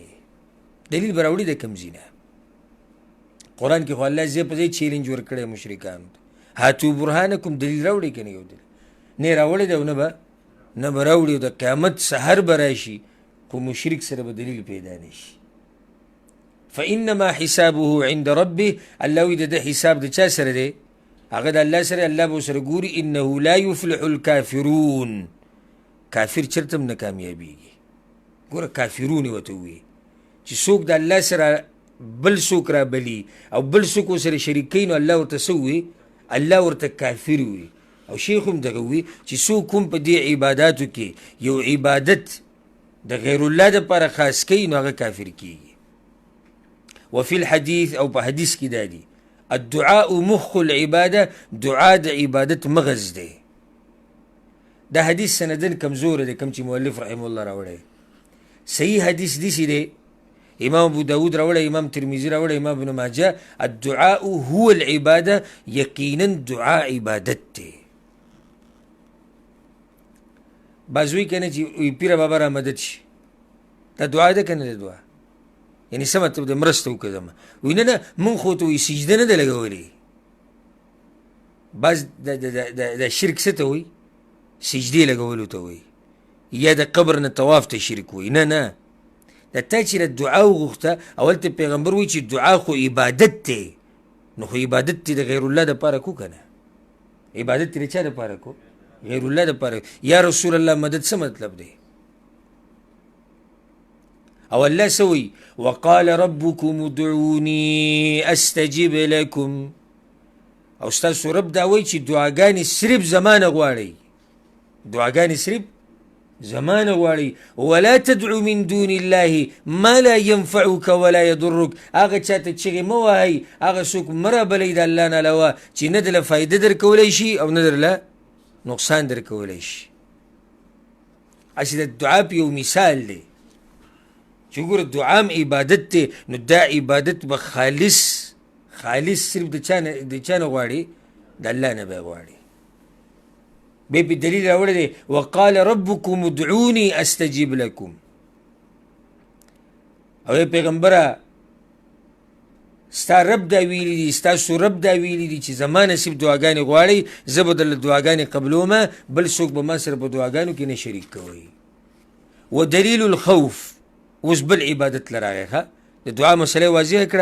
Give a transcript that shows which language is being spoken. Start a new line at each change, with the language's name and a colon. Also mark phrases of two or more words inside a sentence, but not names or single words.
Pashto: دلیل به راوړي د کوم ځای نه؟ قرآن کې خو الله ځای په ځای چیلنج ورکړی مشرکانو ته،
Arabic: هاتو برهانکم،
Pashto: دلیل راوړي که نه؟ یو دلیل نه راوړی دی او نه به راوړي. د قیامت سحر به راشي خو مشرک سره به دلیل پیدا نه شي.
Arabic: فانما حسابه عند ربه،
Pashto: الله وایي د ده حساب د چا سره دی؟ هغه د الله سره، الله به ورسره ګوري.
Arabic: انه لا یفلح الکافرون،
Pashto: کافر چېرته هم نه کامیابېږي. ګوره کافرون یې ورته ووایي چې څوک د الله سره بل څوک را بلي او بل څوک ورسره شریک کوي، نو الله ورته څه ووایي؟ الله ورته کافر ووایي. او شیخ هم دغه ووایي چې څوک هم په دې عباداتو کې یو عبادت د غیر الله دپاره خاص کوي نو هغه کافر کیږي.
Arabic: وفي الحديث
Pashto: او په حدیث کې دا دي
Arabic: الدعاء مخ العباده،
Pashto: دعا د عبادت مغز دی. دا حدیث سندن کمزور دی کم چې مؤلف
Arabic: رحمه الله
Pashto: راوړی. صحیح حدیث دسی دی امام ابو داود راوړی، امام ترمذی راوړی، امام ابن ماجه
Arabic: الدعاء هو العباده،
Pashto: یقینا دعا عبادت دی. بعضوی کنه چې پیر بابا را مدد شي دا دعا ده کنه؟ دا دعا یعنی څه مطلب د مرسته وکړه زما وایي نه نه مونږ خو ته وایي سجده نه ده لګولې. بعض د شرک څه ته وایي؟ سجدې لګولو ته وایي، یا د قبر نه طواف ته شرک وایي. نه نه، د تا چې دعا وغوښته اول ته پیغمبر وایي چې دعا خو عبادت دی، نو خو عبادت دی د غیر الله دپاره کو که نه؟ عبادت دی د چا دپاره کو؟ غیر الله دپاره.
Arabic: یا رسول الله مدد
Pashto: څه مطلب دی؟ او الله څه وایي؟
Arabic: وقال ربكم ادعوني استجب لكم.
Pashto: او ستاسو رب دا وایي چې دعاګانې صرف زمانه غواړئ، دعاګانې صرف زمانه غواړئ.
Arabic: ولا تدعو من دون الله ما لا ينفعك ولا يضرك.
Pashto: هغه چاته چغې مه وهئ، هغه څوک مه رابلئ د الله نه علاوه چې نه درله فایده در کولی شي او نه درله نقصان در کولی شي. هسې د دعا په یو مثال دی چې ګوره دعا هم عبادت دی، نو دا عبادت به خالص صرف د چا نه غواړي؟ د الله نه به غواړي. بیا پې دلیل راوړی دی
Arabic: وقال ربكم ادعوني استجب لكم.
Pashto: او ای پیغمبره ستا رب دا ویلی دی، ستاسو رب دا ویلی دی چې زما نه صرف دعاګانې غواړئ، زه به درله دعاګانې قبلومه، بل څوک به ما سره په دعاګانو کې نه شریک کوئ.
Arabic: ودلیل الخوف
Pashto: اوس بل عبادت لراغی ښه د دعا مسله واضحه کړه.